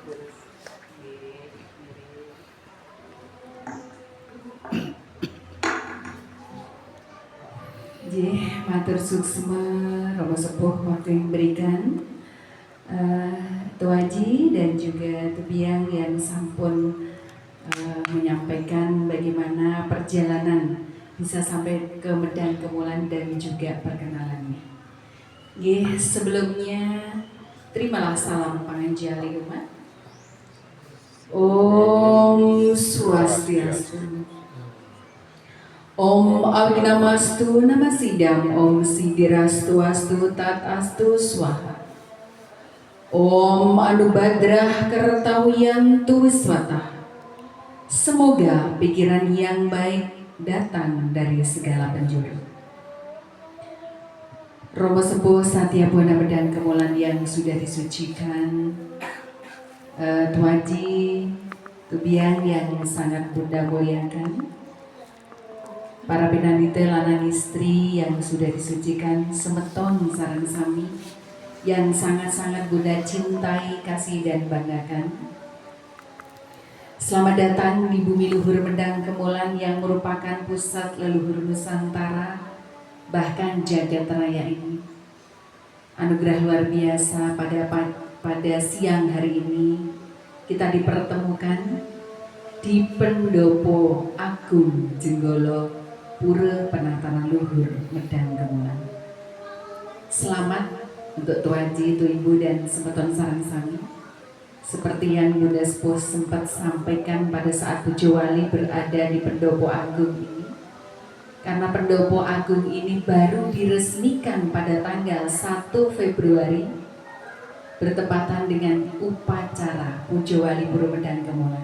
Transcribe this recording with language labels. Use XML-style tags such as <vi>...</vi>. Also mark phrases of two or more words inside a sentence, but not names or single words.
<id>Jadi</id> <ban>matur suksma</ban> <id>Romo Sepuh waktu yang diberikan Tuaji dan juga Tubiang yang sampun menyampaikan bagaimana perjalanan bisa sampai ke Medan Kemulan dan juga perkenalannya. Sebelumnya terimalah salam panganjali umat.</id> <sa>Om Swastiastu. Om Agnamastu Namasidam. Om Sidirastu Astu Tat Astu Swaha. Om Anubadrah Kertawiyantu Wiswata.</sa> <id>Semoga pikiran yang baik datang dari segala penjuru. Romo Sepuh Satya Buana Medan Kemulan yang sudah disucikan, Tuaji, Tubiang yang sangat Bunda muliakan, para pinanite</id> <ban>lanang istri</ban> <id>yang sudah disucikan,</id> <ban>semeton sareng sami</ban> <id>yang sangat-sangat Bunda cintai, kasih dan banggakan. Selamat datang di bumi luhur Medan Kemulan yang merupakan pusat leluhur Nusantara, bahkan jagat raya ini. Anugerah luar biasa pada siang hari ini kita dipertemukan di Pendopo Agung Jenggolo Pura Penataran Luhur Medan Kemulan. Selamat untuk Tuaji, Tu Ibu dan</id> <ban>semeton sareng sami.</ban> <id>Seperti yang Bunda Sepuh sempat sampaikan pada saat Pujo Wali berada di Pendopo Agung ini, karena Pendopo Agung ini baru diresmikan pada tanggal 1 Februari bertepatan dengan upacara Pujo Wali Pura Medan Kemulan.</id>